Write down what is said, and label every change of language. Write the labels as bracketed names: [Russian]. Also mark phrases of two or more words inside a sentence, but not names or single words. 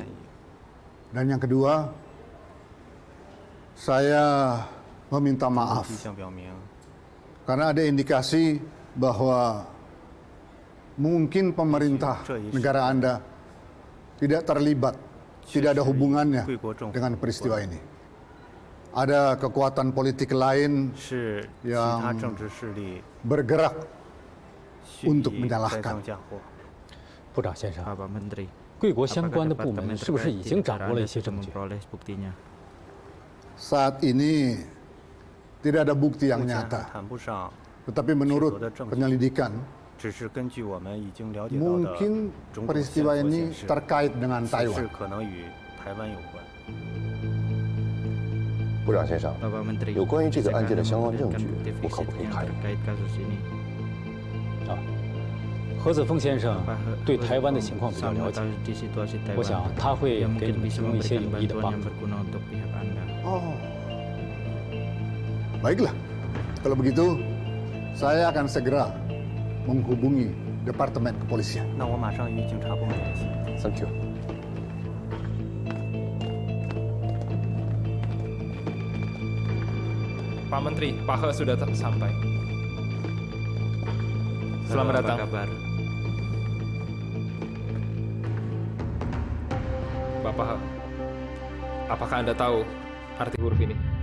[Indonesian] Dan yang kedua, saya meminta maaf karena ada indikasi bahwa mungkin pemerintah negara Anda tidak terlibat, tidak ada hubungannya dengan peristiwa ini. Ada kekuatan politik lain yang bergerak untuk menyalahkan. [Chinese] 部长先生，贵国相关的部门是不是已经掌握了一些证据？ [Indonesian] Saat ini tidak ada bukti yang nyata. Tetapi menurut penyelidikan, mungkin peristiwa ini terkait dengan Taiwan. [Chinese] 部长先生，有关于这个案件的相关证据，我可不可以看？啊，何子峰先生对台湾的情况比较了解，我想他会给你们提供一些有益的帮助。 [Indonesian] Oh, baiklah. Kalau begitu, saya akan segera menghubungi Departemen Kepolisian. [English] Thank you. [Indonesian] Pak Menteri, Pak He sudah sampai. Selamat datang. Bapak, apakah Anda tahu arti huruf ini?